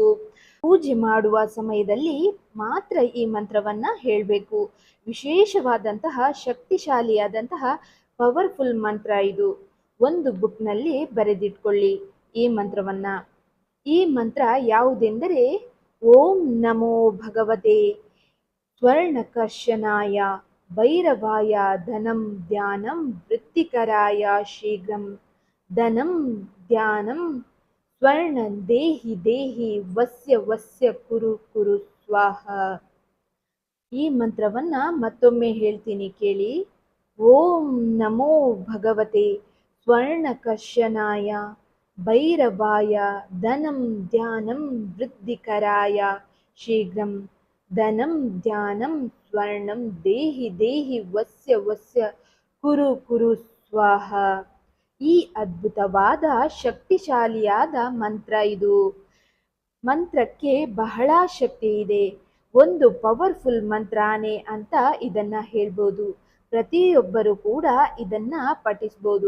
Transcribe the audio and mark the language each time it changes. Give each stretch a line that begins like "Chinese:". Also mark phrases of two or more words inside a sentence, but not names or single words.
Kannada: ಪೂಜೆ ಮಾಡುವ ಸಮಯದಲ್ಲಿ ಮಾತ್ರ ಈ ಮಂತ್ರವನ್ನ ಹೇಳಬೇಕು. ವಿಶೇಷವಾದಂತಹ ಶಕ್ತಿಶಾಲಿಯಾದಂತಹ ಪವರ್ಫುಲ್ ಮಂತ್ರ ಇದು. ಒಂದು ಬುಕ್ನಲ್ಲಿ ಬರೆದಿಟ್ಕೊಳ್ಳಿ ಈ ಮಂತ್ರವನ್ನ. ಈ ಮಂತ್ರ ಯಾವುದೆಂದರೆ
Sanskrit: ಓಂ ನಮೋ ಭಗವತೆ ಸ್ವರ್ಣಕರ್ಷನಾಯ ಭೈರವಾಯ ಧನಂ ಧ್ಯಾನಂ ವೃತ್ತಿಕರಾಯ ಶೀಘ್ರಂ ಧನಂ ಧ್ಯಾನಂ ಸ್ವರ್ಣ ದೇಹಿ ದೇಹಿ ವಸ್ಯ ವಸ್ಯ ಕುರು ಕುರು ಸ್ವಾಹ.
Kannada: ಈ ಮಂತ್ರವನ್ನ ಮತ್ತೊಮ್ಮೆ ಹೇಳ್ತೀನಿ ಕೇಳಿ.
Sanskrit: ಓಂ ನಮೋ ಭಗವತೆ ಸ್ವರ್ಣಕರ್ಷನಾಯ ಭೈರವಾಯ ಧನಂ ಧ್ಯಾನಂ ವೃದ್ಧಿಕರಾಯ ಶೀಘ್ರಂ ಧನಂ ಧ್ಯಾನಂ ಸ್ವರ್ಣಂ ದೇಹಿ ದೇಹಿ ವಸ್ಯ ವಸ್ಯ ಕುರು ಕುರು ಸ್ವಾಹ.
Kannada: ಈ ಅದ್ಭುತವಾದ ಶಕ್ತಿಶಾಲಿಯಾದ ಮಂತ್ರ ಇದು. ಮಂತ್ರಕ್ಕೆ ಬಹಳ ಶಕ್ತಿ ಇದೆ. ಒಂದು ಪವರ್ಫುಲ್ ಮಂತ್ರಾನೇ ಅಂತ ಇದನ್ನ ಹೇಳ್ಬೋದು. ಪ್ರತಿಯೊಬ್ಬರು ಕೂಡ ಇದನ್ನ ಪಠಿಸ್ಬೋದು.